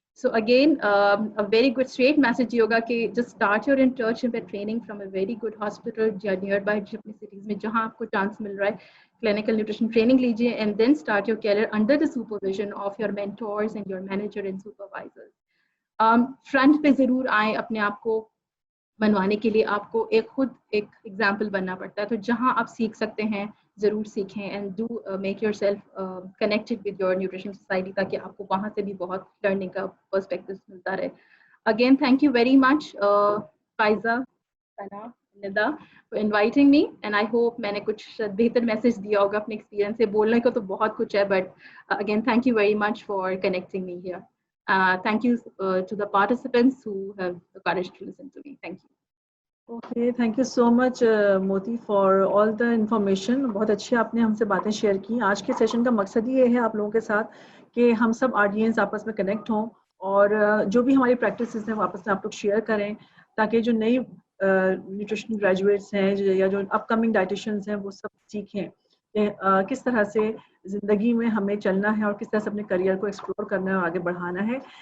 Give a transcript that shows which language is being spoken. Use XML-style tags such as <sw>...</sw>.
<en>So again, a very good straight message یہ ہوگا کہ just start your internship and training from a very good hospital</en> <ur>یا nearby اپنی cities میں جہاں آپ کو چانس مل رہا ہے,</ur> <en>clinical nutrition training لیجیے, and then start your career under the supervision of your mentors and your manager and supervisors.</en> <ur>Front پہ ضرور آئیں, اپنے آپ کو منوانے کے لیے آپ کو خود ایک ایگزامپل بننا پڑتا ہے, تو جہاں آپ سیکھ سکتے ہیں ضرور سیکھیں,</ur> <en>and do make yourself connected with your nutrition society,</en> <ur>تاکہ آپ کو وہاں سے بھی بہت لرننگ کا پرسپیکٹو ملتا رہے.</ur> <en>again thank you very much Faiza, Sana, Nida for inviting me, and I hope</en> <ur>میں نے کچھ بہتر میسج دیا ہوگا اپنے ایکسپیرینس سے. بولنے کو تو بہت کچھ ہے,</ur> <en>But again thank you very much for connecting me here. Thank you to the participants who have the courage to listen to me. Thank you. Okay, thank you so much Moti for all the information.</en> <ur>بہت اچھی آپ نے ہم سے باتیں share کی. آج کے سیشن کا مقصد یہ ہے آپ لوگوں کے ساتھ کہ ہم سب آڈینس آپس میں کنیکٹ ہوں, اور جو بھی ہماری پریکٹسز ہیں وہ آپس میں آپ لوگ شیئر کریں, تاکہ جو نئی نیوٹریشن گریجویٹس ہیں یا جو اپ کمنگ ڈائٹیشنز ہیں وہ سب سیکھیں کہ کس طرح سے زندگی میں ہمیں چلنا ہے اور کس طرح سے اپنے کریئر کو ایکسپلور کرنا ہے اور آگے بڑھانا ہے.</ur>